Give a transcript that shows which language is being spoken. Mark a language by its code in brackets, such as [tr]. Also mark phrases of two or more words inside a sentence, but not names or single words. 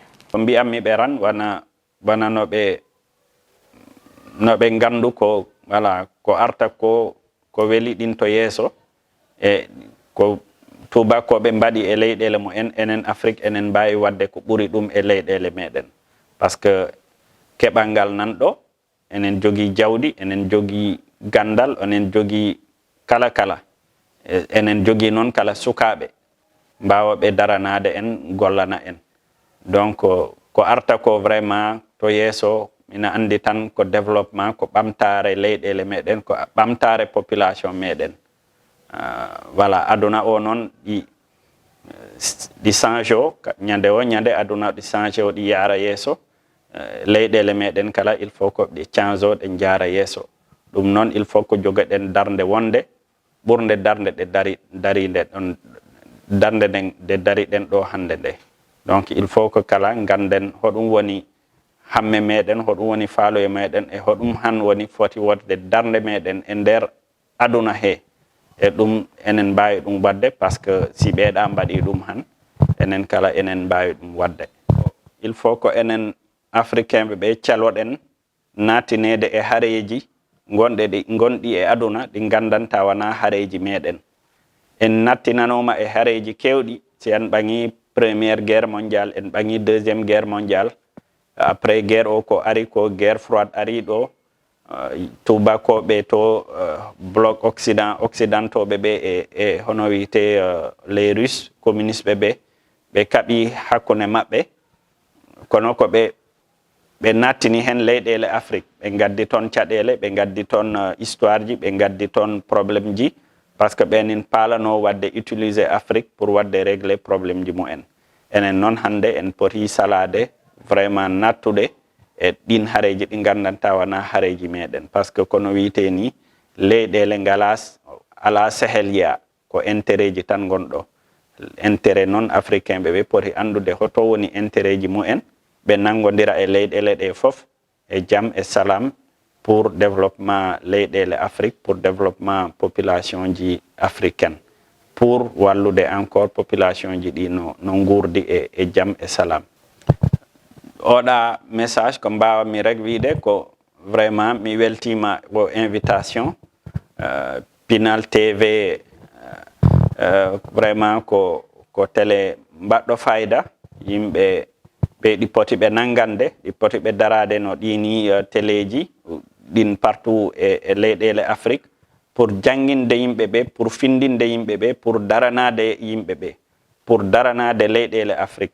[ff] Ko mbiyammi ɓe ran wana noɓe gandu ko voilà ko arta ko weli ɗin to yeeso e ko tubakoɓe mbaɗi e leyɗele mo enen Afrique enen mbawi wadde ko ɓuri ɗum e leyɗele meɗen. [fr] Par ce que [ff] keɓal nan ɗo enen jogui jawdi, enen jogui gandal, enen jogui kala enen jogui noon kala sukaɓe mbawaɓe daranade en, gollana en. Donc ko arta ko vraiment to yeeso mina andi tan ko développement, ko ɓamtare leyɗele meɗen, ko ɓamtare population meɗen. Voilà aduna o noon ɗi change o ñande aduna ɗi change o ɗi yaara yeeso. Leyɗele meɗen kala [fr] il faut [ff] ko ɗi change o ɗe jaara yeeso. ɗum noon [fr] il faut [ff] ko jogoɗen darde wonde ɓurde darde ɗe darinde ɗon, darde ɗe dariɗen ɗo hande nde. [fr] Donc il faut que [ff] kala ganden hoɗum woni hamme meɗen, hoɗum woni faaloye meɗen, e hoɗum han woni foti wodde darde meɗen e nder aduna he. E ɗum enen mbawi ɗum wadde [fr] par ce que [ff] si ɓeeɗa mbaɗi ɗum han enen kala enen mbawi ɗum wadde. [fr] Il faut [ff] ko enen africain ɓe caloɗen natinede e hareji gonɗi e aduna ɗi gandanta wana hareji meɗen. En nattinanoma e hareji kewɗi, si en ɓangi [fr] première guerre mondiale, [ff] en ɓangi [fr] deuxième guerre mondiale, après guerre [ff] o ko ari ko [fr] guerre froide [ff] ari ɗo, tubakoɓe to bloc occidentoɓe ɓe e hono wiyete [fr] les Russes communiste [ff] ɓe kaɓi hakkude maɓɓe, kono ko ɓe nattini hen leyɗele Afrique, ɓe gaddi toon caɗele, ɓe gaddi toon histoire ji, ɓe gaddi toon probléme ji, [fr] par ce que [ff] ɓenin palano wadde [fr] utiliser Afrique pour [ff] wadde [fr] régler probléme [ff] ji mumen. Enen noon hande en poti salade vraiment nattude e ɗin hareji ɗi gandanta wana hareji meɗen, [fr] par ce que [ff] kono wiyete ni leyɗele ala sahelya ko intérêt ji tan gonɗo. Intérêt noon africain ɓe poti andude hoto woni intérêt ji mumen, ɓe nangodira e leyɗele ɗe fof e jaam e salam [fr] pour développement [ff] leyɗele Afrique, [fr] pour développement population [ff] ji africaine, pour wallude [fr] encore population [ff] ji ɗi no gurdi e jaam e salam. Oɗa message ko mbawami rek wiide ko vraiment mi weltima o invitation. Pinal TV vraiment ko télé mbaɗɗo fayida, yimɓe ɗi poti ɓe nangande, ɗi poti ɓe darade no ɗini téléji ɗin partout e leyɗele Afrique, pour janginde yimɓeɓe, pour findinde yimɓeɓe, pour daranade yimɓeɓe, pour daranade leyɗele Afrique.